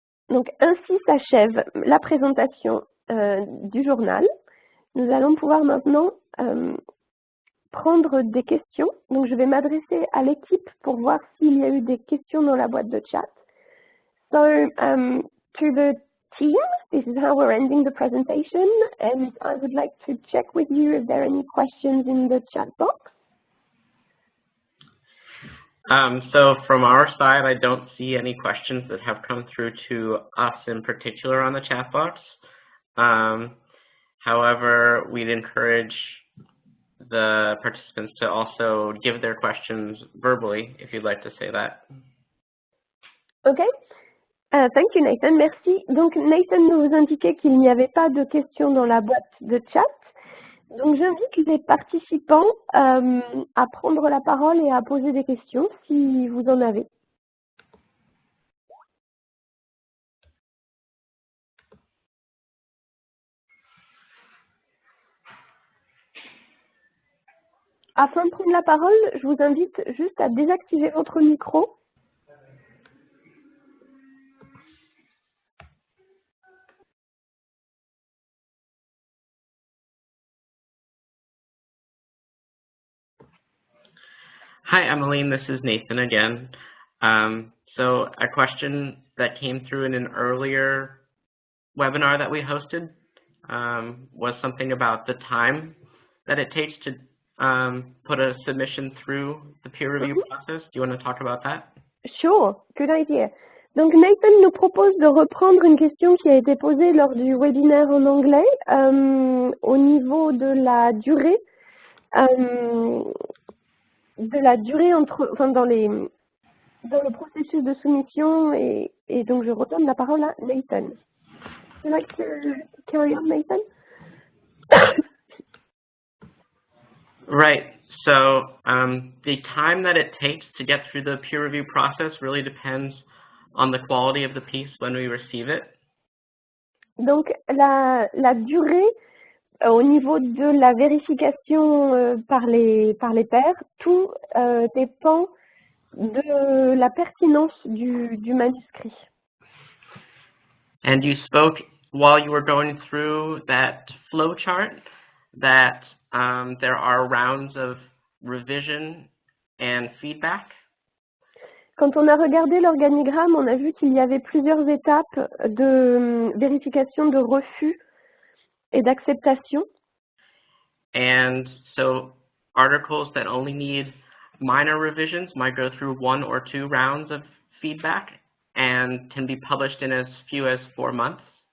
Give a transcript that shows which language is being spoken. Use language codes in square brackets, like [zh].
[fr] Donc ainsi s'achève la présentation du journal. Nous allons pouvoir maintenant prendre des questions. Donc je vais m'adresser à l'équipe pour voir s'il y a eu des questions dans la boîte de chat. [en] So to the team, this is how we're ending the presentation, and I would like to check with you if there are any questions in the chat box. So from our side, I don't see any questions that have come through to us in particular on the chat box. However, we'd encourage the participants to also give their questions verbally, if you'd like to say that. Okay. Thank you, Nathan. [fr] Merci. Donc, Nathan nous indiquait qu'il n'y avait pas de questions dans la boîte de chat. Donc, j'invite les participants à prendre la parole et à poser des questions si vous en avez. Afin de prendre la parole, je vous invite juste à désactiver votre micro. [en] Hi, Emmeline. This is Nathan again. So a question that came through in an earlier webinar that we hosted was something about the time that it takes to put a submission through the peer review process. Do you want to talk about that? Sure, good idea. [fr] Donc Nathan nous propose de reprendre une question qui a été posée lors du webinaire en anglais au niveau de la durée dans le processus de soumission et donc je retourne la parole à Nathan. [en] Would you like to carry on, Nathan? Right. So the time that it takes to get through the peer review process really depends on the quality of the piece when we receive it. [fr] Donc la durée au niveau de la vérification par les pairs, tout dépend de la pertinence du manuscrit. [en] And you spoke while you were going through that flow chart that there are rounds of revision and feedback. [fr] Quand on a regardé l'organigramme, on a vu qu'il y avait plusieurs étapes de vérification de refus et d'acceptation. [en] And so articles that only need minor revisions might go through 1 or 2 rounds of feedback and can be published in as few as 4 months.